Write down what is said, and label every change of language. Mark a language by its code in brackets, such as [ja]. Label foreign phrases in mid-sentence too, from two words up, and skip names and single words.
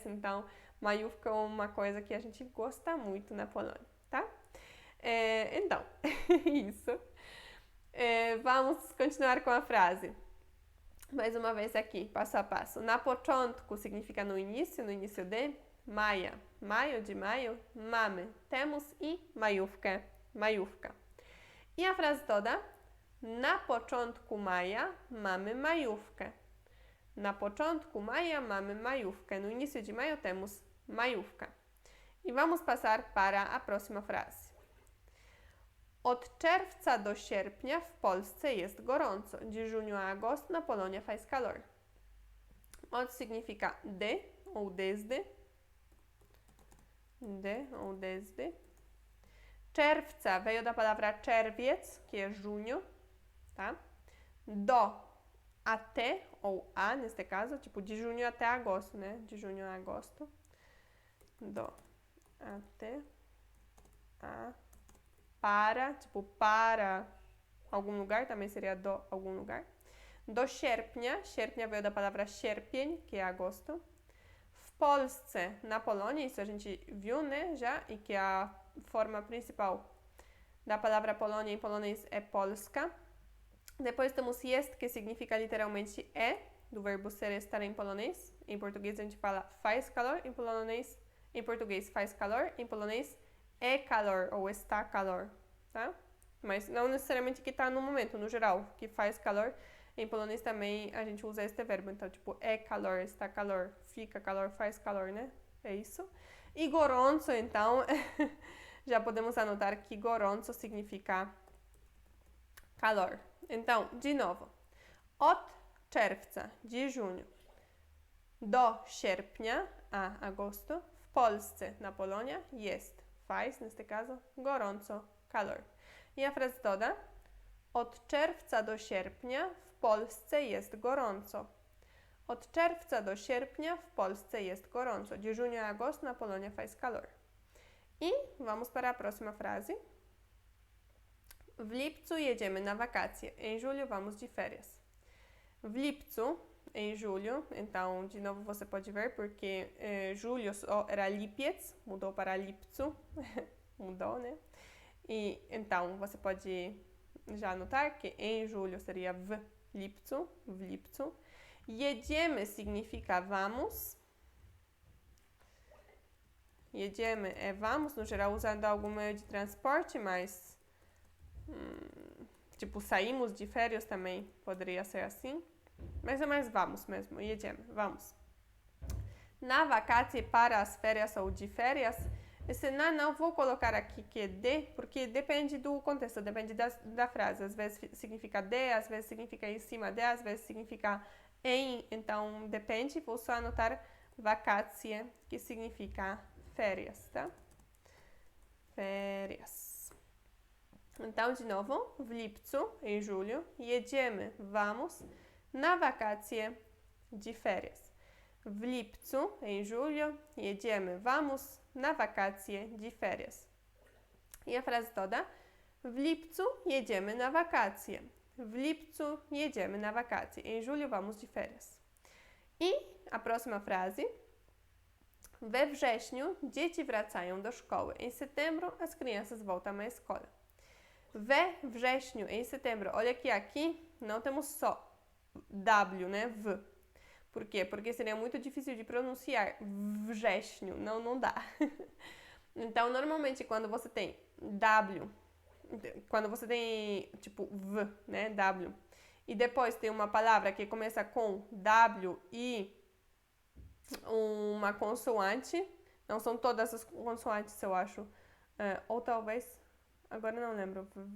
[pt] Então, majówka é uma coisa que a gente gosta muito na Polônia, tá? Então, isso. Vamos continuar com a frase. Mais uma vez aqui, passo a passo. [pl] Na początku [pt] significa no início de. Maja, maio de maio, mamy. Temos [pl] i majówkę, [pt] majówka. I a frase toda. [pl] Na początku maja mamy majówkę. Na początku maja mamy majówkę. [pt] No início de maio temos majówka. E vamos passar para a próxima frase. [pl] Od czerwca do sierpnia w Polsce jest gorąco. [pt] De junho a agosto na Polônia faz calor. Od significa de ou desde. De ou desde. Czerwca veio da palavra czerwiec, que é junho, tá? Do, até, ou a, neste caso, tipo de junho até agosto, né? De junho a agosto. Do, até, a, para, tipo para algum lugar, também seria do algum lugar. [pl] Do sierpnia, [pt] sierpnia veio da palavra sierpień, que é agosto. [pl] W Polsce, [pt] na Polônia, isso a gente viu, né, já, e que a forma principal da palavra Polônia em polonês é Polska. Depois temos jest, que significa literalmente é, do verbo ser estar em polonês. Em português a gente fala faz calor, em português faz calor, em polonês é calor ou está calor, tá? Mas não necessariamente que está no momento, no geral, que faz calor. Em polonês também a gente usa este verbo, então tipo é calor, está calor, fica calor, faz calor, né? É isso. E gorąco, então, já podemos anotar que gorąco significa calor. Então, de novo. [pl] Od czerwca, [pt] de junho, [pl] do sierpnia, [pt] a agosto, [pl] w Polsce, [pt] na Polônia, jest, faz, neste caso, gorąco, calor. I a frase toda. [pl] Od czerwca do sierpnia w Polsce jest gorąco. Od czerwca do sierpnia w Polsce jest gorąco. [pt] De junho a agosto na Polônia faz calor. E vamos para a próxima frase. [pl] W lipcu jedziemy na wakacje. [pt] Em julho vamos de férias. [pl] W lipcu, [pt] em julho, então de novo você pode ver porque julho só era lipiec, mudou para lipcu, mudou, né? E então você pode já anotar que em julho seria [pl] w lipcu, w lipcu. [pt] Jedziemy significa vamos. Jedziemy é vamos, no geral usando algum meio de transporte, mas tipo saímos de férias também poderia ser assim. Mas é mais vamos mesmo, jedziemy, vamos. Na vacate para as férias ou de férias, esse não vou colocar aqui que é de, porque depende do contexto, depende da frase. Às vezes significa de, às vezes significa em cima de, às vezes significa em. Então, depende. Vou só anotar vacácia, que significa férias, tá? Férias. Então, de novo, [pl] w lipcu, [pt] em julho, jedziemy, vamos, [pl] na wakacje [pt] de férias. [pl] W lipcu, [pt] em julho, jedziemy, vamos, [pl] na wakacje [pt] de férias. I a frase toda. [pl] W lipcu jedziemy na wakacje. W lipcu jedziemy na wakacje. [pt] Em julho vamos de férias. I a próxima frase. [pl] We wrześniu dzieci wracają do szkoły. [pt] Em setembro as crianças voltam à escola. [pl] We wrześniu, [pt] em setembro. Olha que aqui não temos só W, né? V. Por quê? Porque seria muito difícil de pronunciar wrześniu, não dá. Então, normalmente, quando você tem W, quando você tem, tipo, V, né, W, e depois tem uma palavra que começa com W e uma consoante, não são todas as consoantes, eu acho, ou talvez, agora não lembro.